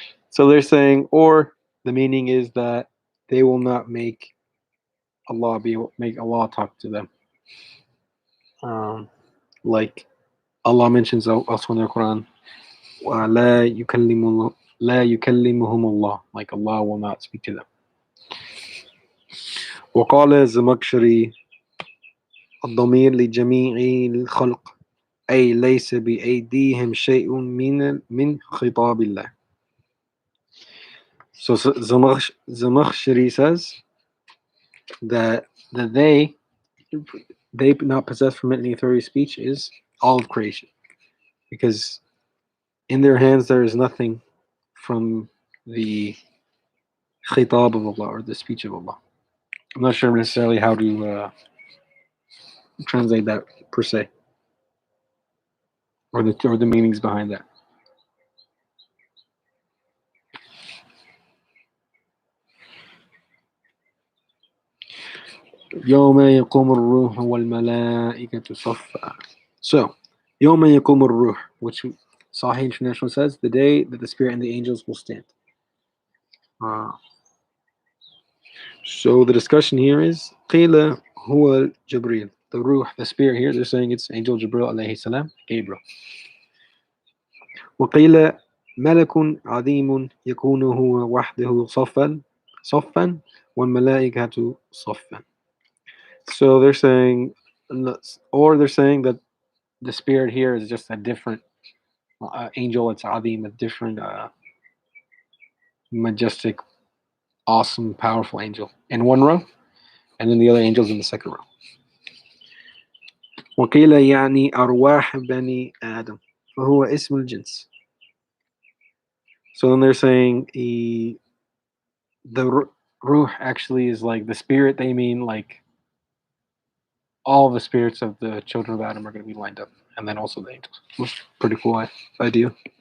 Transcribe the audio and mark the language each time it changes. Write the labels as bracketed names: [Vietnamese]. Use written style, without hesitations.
[English] So they're saying, or the meaning is that they will not make Allah talk to them. like Allah mentions also in the Quran, [Arabic] لا يكلمهم الله, [English] like Allah will not speak to them. [Arabic] وقال الزمخشري الضمير لجميع الخلق أي ليس بأيديهم شيء من خطاب الله. [English] So Zamakhshari says that they not possess from it any authority of speech is all of creation, because in their hands there is nothing from the khitab of Allah, or the speech of Allah. I'm not sure necessarily how to translate that per se, or the meanings behind that. [Arabic] يوم يقوم الروح والملائكة صفا. [English] So, [Arabic] يوم يقوم الروح, [English] which Sahih International says, the day that the Spirit and the angels will stand. So the discussion here is [Arabic] قيل هو جبريل. [English] The ruh, the spirit here, they're saying it's Angel Jibril alayhi salam, Gabriel. [Arabic] وقيل ملك عظيم يكون هو وحده صفا والملائكة صفا. [English] So they're saying, or they're saying that the spirit here is just a different angel. It's Adim, a different majestic, awesome, powerful angel in one row, and then the other angels in the second row. [Arabic] وقيل يعني أرواح بني آدم فهو اسم الجنس. [English] So then they're saying the ruh actually is like the spirit. They mean like all the spirits of the children of Adam are going to be lined up, and then also the angels. Which is a pretty cool idea.